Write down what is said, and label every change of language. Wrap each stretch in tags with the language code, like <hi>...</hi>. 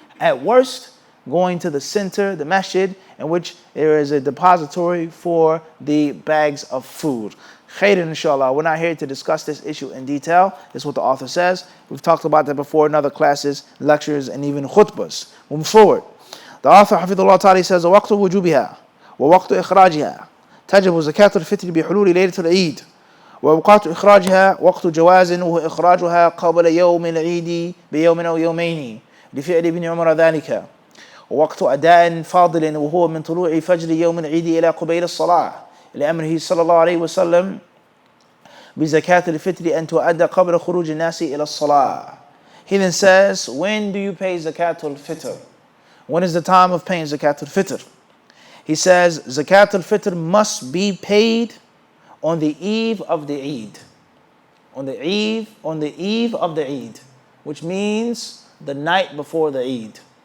<en>At worst, going to the center, the masjid, in which there is a depository for the bags of food. Khairan, inshallah. We're not here to discuss this issue in detail. This is what the author says. We've talked about that before in other classes, lectures, and even khutbahs. Moving forward. The author, Hafidhullah Ta'ala, says,</en> <ar>وَوَقْتُ وُجُوبِهَا وَوَقْتُ إِخْرَاجِهَا تجب زكاة الفطر بحلول ليلة العيد وأوقات إخراجها وقت جواز وهو إخراجها قبل يوم العيد بيوم أو يومين لفعل ابن عمر ذلك ووقت أداء فاضل وهو من طلوع فجر يوم العيد إلى قبيل الصلاة لأمره صلى الله عليه وسلم بزكاة الفطر أن تؤدى قبل خروج الناس إلى الصلاة.</ar> <en>He then says, when do you pay Zakatul-Fitr? When is the time of paying Zakatul-Fitr? He says, Zakatul-Fitr must be paid on the eve of the Eid. On the eve of the Eid, which means the night before the Eid.</en>